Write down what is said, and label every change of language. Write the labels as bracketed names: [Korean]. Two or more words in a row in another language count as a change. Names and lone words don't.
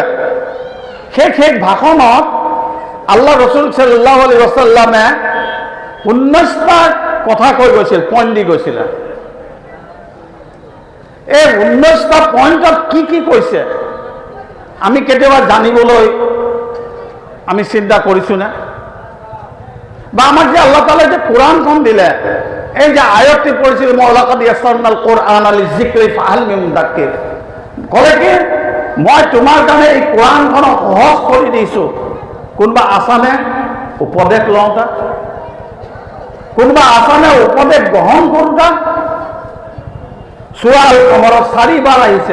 [Assamese] শেষ ভাষণত আল্লাহ ৰসুল [Arabic] صلى الله عليه وسلم [Assamese] 19টা কথা কৈ গৈছিল, পইণ্ট দি গৈছিলে। এই 19টা পইণ্টত কি কৈছে আমি কেতিয়াবা জানিবলৈ আমি চিন্তা কৰিছোঁনে? বা আমাক যে আল্লাহ তাআলাই যে কোরআনখন দিলে, এই যে আয়াতটি পড়েছিল, [Arabic] ولقد يسرنا القرآن للذكر فهل من مدكر, [Assamese] ক'লে কি মই তোমাৰ কাৰণে এই কোরআনখনক সহজ কৰি দিছোঁ। কোনোবা আছানে উপদেশ লওঁতা? কোনোবা আছানে উপদেশ গ্ৰহণ কৰোঁতা? সূৰা আল কমৰত 4 বাৰ আহিছে।